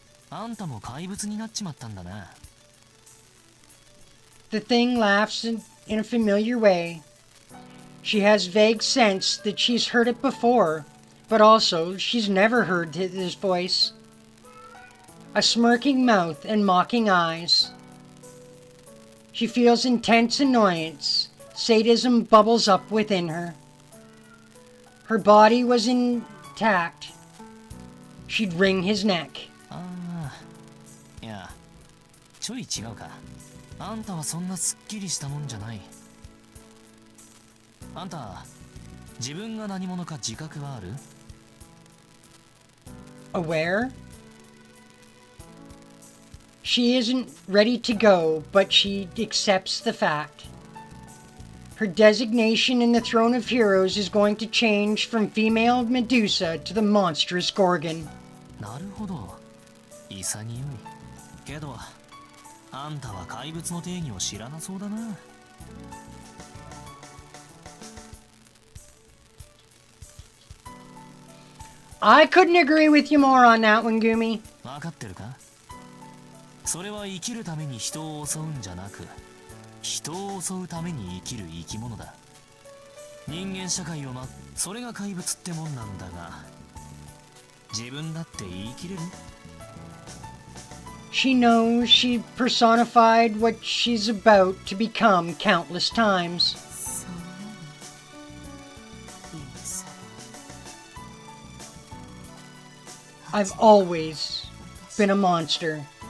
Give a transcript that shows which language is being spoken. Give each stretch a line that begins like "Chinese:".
Japanese: あんたも怪物になっちまったんだな。
English: The thing laughs in a familiar way. She has vague sense that she's heard it before, but also she's never heard his voice. A smirking mouth and mocking eyes. She feels intense annoyance. Sadism bubbles up within her. Her body was intact. She'd wring his neck.
Japanese: ああ、いや、ちょい違うか。あんたはそんなすっきりしたもんじゃない。あんた、自分が何者か自覚はある？
English: Aware? She isn't ready to go, but she accepts the fact. Her designation in the Throne of Heroes is going to change from female Medusa to the monstrous Gorgon.
Japanese: なるほど。潔い。けど、あんたは怪物の定義を知らなそうだな。
English: I couldn't agree with you more on that one, Gumi.
Japanese: わかってるか？それは生きるために人を襲うんじゃなく、人を襲うために生きる生き物だ。人間社会をそれが怪物ってもんなんだが、自分だって言い切れる？
English: She knows she personified what she's about to become countless times. I've always been a monster.